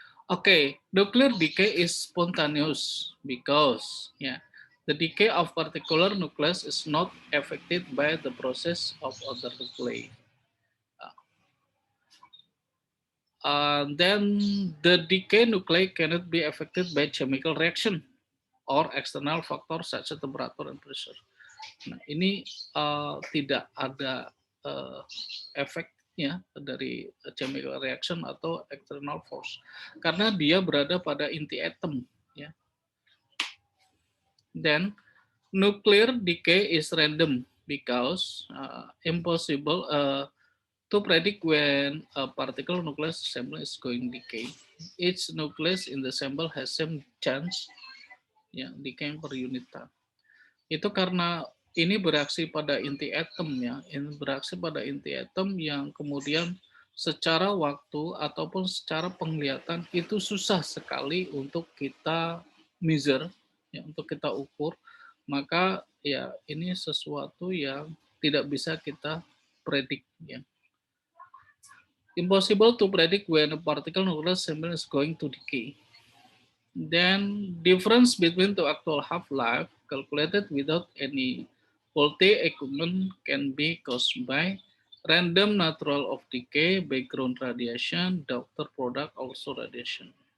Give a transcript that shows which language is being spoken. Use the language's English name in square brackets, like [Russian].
[English] Okay, nuclear decay is spontaneous because the decay of particular nucleus is not affected by the process of other nuclei. Then the decay nuclei cannot be affected by chemical reaction or external factor such as temperature and pressure. [Indonesian] Nah, ini tidak ada efeknya dari [English] chemical reaction [Indonesian] atau [English] external force [Indonesian] karena dia berada pada inti atom. Ya. [English] Then nuclear decay is random because impossible to predict when a particle nucleus sample is going decay. Each nucleus in the sample has same chance decay per unit time. [Indonesian] Itu karena ini bereaksi pada inti atom ya, ini bereaksi pada inti atom yang kemudian secara waktu ataupun secara penglihatan itu susah sekali untuk kita measure, ya, untuk kita ukur. Maka ya ini sesuatu yang tidak bisa kita predik ya. [English] Impossible to predict when a particle nucleus sample is going to decay. Then difference between the actual half-life calculated without any faulty equipment can be caused by random natural of decay, background radiation, doctor product also radiation.